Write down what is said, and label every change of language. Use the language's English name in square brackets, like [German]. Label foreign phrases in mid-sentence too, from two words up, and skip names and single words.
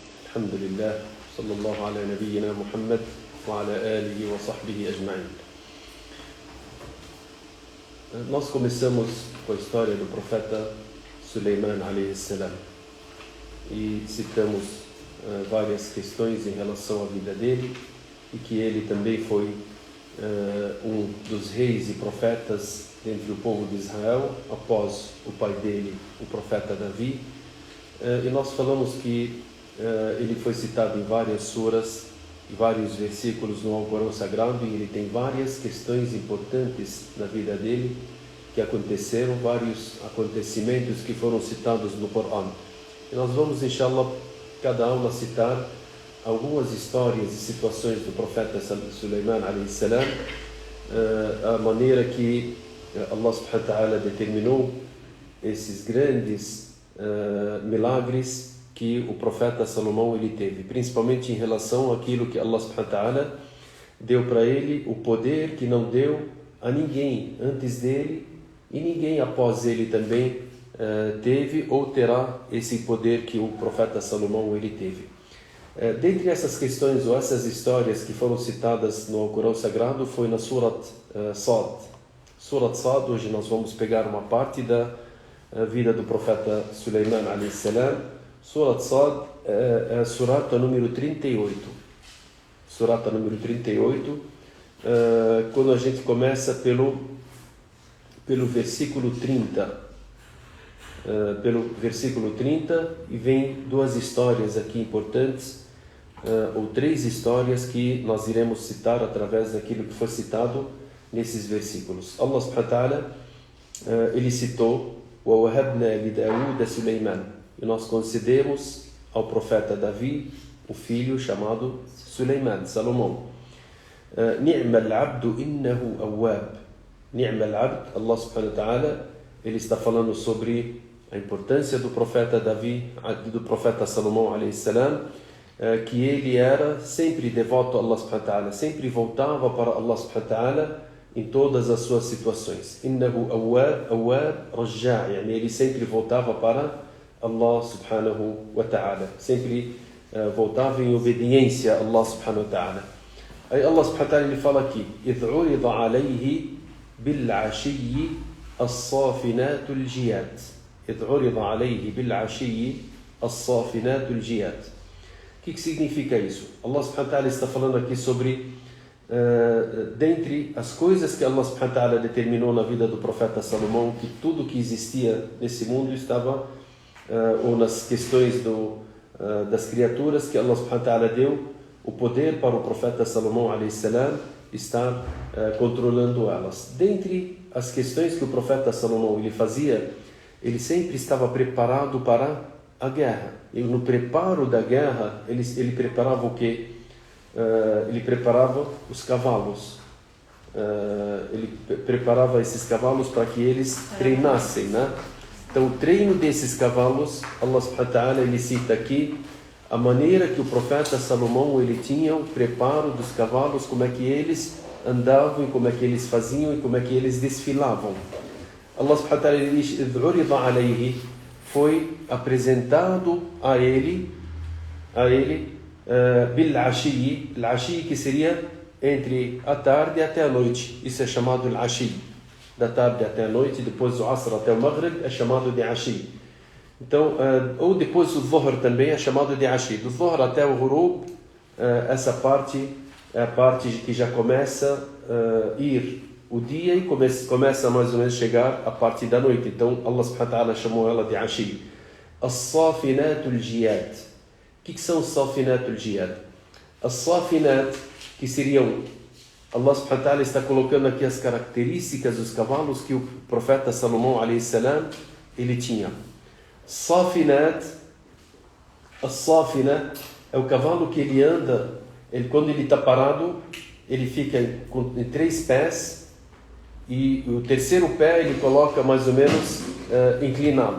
[Arabic] الحمد لله صلى الله على نبينا محمد وعلى آله وصحبه أجمعين. [Portuguese] Nós começamos com a história do profeta Suleiman [Arabic] عليه السلام [Portuguese] e citamos várias questões em relação à vida dele e que ele também foi um dos reis e profetas dentro do povo de Israel após o pai dele, o profeta Davi. E nós falamos que ele foi citado em várias suras e vários versículos no Alcorão Sagrado, e ele tem várias questões importantes na vida dele que aconteceram, vários acontecimentos que foram citados no Corão. E nós vamos, inshallah, cada aula citar algumas histórias e situações do profeta Suleiman [Arabic] عليه السلام, [Portuguese] a maneira que Allah [Arabic] سبحانه وتعالى [Portuguese] determinou esses grandes milagres que o profeta Salomão ele teve, principalmente em relação àquilo que Allah [Arabic] سبحانه وتعالى [Portuguese] deu para ele, o poder que não deu a ninguém antes dele e ninguém após ele também teve ou terá esse poder que o profeta Salomão ele teve. Dentre essas questões ou essas histórias que foram citadas no Alcorão Sagrado foi na Surat Sad. Surat Sad, hoje nós vamos pegar uma parte da vida do profeta Suleiman [Arabic] عليه السلام. [Portuguese] Surat Sad é a surata número 38. Surata número 38, quando a gente começa pelo versículo 30. Pelo versículo 30, e vem duas histórias aqui importantes, ou três histórias que nós iremos citar através daquilo que foi citado nesses versículos. [Arabic] الله سبحانه وتعالى, [Portuguese] ele citou [Arabic] وَوَهَبْنَا لِدَاوُودَ سُلَيْمَانَ, [Portuguese] e nós concedemos ao profeta Davi o filho chamado Suleiman, Salomão. [Arabic] نِعْمَ الْعَبْدُ إِنَّهُ أَوَّابٌ. نِعْمَ الْعَبْدُ, الله سبحانه وتعالى, [Portuguese] ele está falando sobre a importância do profeta Davi, do profeta Salomão [Arabic] عليه السلام, [Portuguese] que ele era sempre devoto a Allah [Arabic] سبحانه وتعالى, [Portuguese] sempre voltava para Allah [Arabic] سبحانه وتعالى [Portuguese] em todas as suas situações. [Arabic] إنه أواب رجاع', [Portuguese] ele sempre voltava para Allah [Arabic] سبحانه وتعالى, [Portuguese] sempre voltava em obediência a Allah [Arabic] سبحانه وتعالى. [Portuguese] Aí Allah [Arabic] سبحانه وتعالى [Portuguese] ele fala aqui: [Arabic] إِذْ عُرِضَ عَلَيْهِ بِالْعَشِيِّ الصَّافِنَاتُ الْجِيَادُ. إِذْ عُرِضَ عَلَيْهِ بِالْعَشِيِّ الصَّافِنَاتُ الْجِيَادُ. [Portuguese] O que significa isso? Allah [Arabic] سبحانه وتعالى [Portuguese] está falando aqui sobre dentre as coisas que Allah [Arabic] سبحانه وتعالى [Portuguese] determinou na vida do profeta Salomão, que tudo que existia nesse mundo estava, ou nas questões das criaturas que Allah subhanahu wa ta'ala deu o poder para o profeta Salomão [Arabic] عليه السلام [Portuguese] estar controlando elas. Dentre as questões que o profeta Salomão ele fazia, ele sempre estava preparado para a guerra. E no preparo da guerra, ele preparava o quê? Ele preparava os cavalos. Ele preparava esses cavalos para que eles treinassem, né? Então, o treino desses cavalos, [Arabic] الله سبحانه وتعالى, [Portuguese] ele cita aqui a maneira que o profeta Salomão ele tinha o preparo dos cavalos, como é que eles andavam, e como é que eles faziam, e como é que eles desfilavam. Allah [Arabic] سبحانه وتعالى [Portuguese] diz: [Arabic] "عرض عليه", [Portuguese] foi apresentado a ele bil-ashi, al-ashi que seria entre a tarde até a noite. Isso é chamado al-ashi, da tarde até a noite, depois do asr até o maghrib é chamado de ashi. Então, ou depois do dhuhr também é chamado de ashi. Do dhuhr até o ghurub, essa parte é a parte que já começa a ir o dia e começa mais ou menos a chegar a parte da noite. Então Allah [Arabic] سبحانه وتعالى [Portuguese] chamou ela de ashi. [Arabic] الصافنات الجياد. [Portuguese] O que são [Arabic] الصافنات الجياد? [Portuguese] As-safinat, que seriam, Allah [Arabic] سبحانه وتعالى [Portuguese] está colocando aqui as características dos cavalos que o profeta Salomão [Arabic] عليه السلام [Portuguese] ele tinha. Safinat, as-safina é o cavalo que ele anda, quando ele está parado, ele fica em 3 pés, e o terceiro pé ele coloca mais ou menos inclinado.